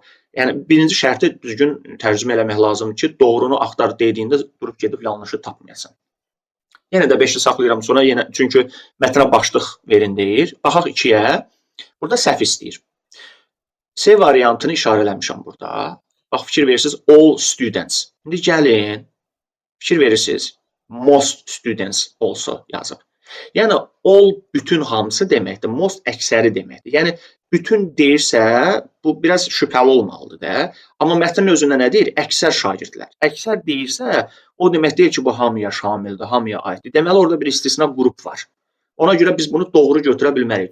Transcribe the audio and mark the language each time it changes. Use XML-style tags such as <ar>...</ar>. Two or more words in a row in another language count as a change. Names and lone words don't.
<az>Yəni birinci şərti düzgün tərcümə eləmək lazımdır ki, doğrunu axtar dediyində durub gedib yanlışı tapmayasan. Yenə də 5-i saxlayıram sonra, yenə çünki mətnə başlıq verin deyir. Baxaq 2-yə. Burada səhv istəyir. C variantını işarələmişəm burada. Bax, fikir verirsiniz,</az> <en>all students.</en> <az>İndi gəlin, fikir verirsiniz,</az> <en>most students</en> <az>also yazıb. Yəni, all bütün hamısı deməkdir, most əksəri deməkdir. Yəni, bütün deyirsə, bu biraz şübhəli olmalıdır da. Amma mətnin özündə nə deyir? Əksər şagirdlər. Əksər deyirsə, o demək deyil ki, bu hamıya şamildir, hamıya aiddir. Deməli, orada bir istisna qrup var. Ona görə biz bunu doğru götürə bilmərik.</az>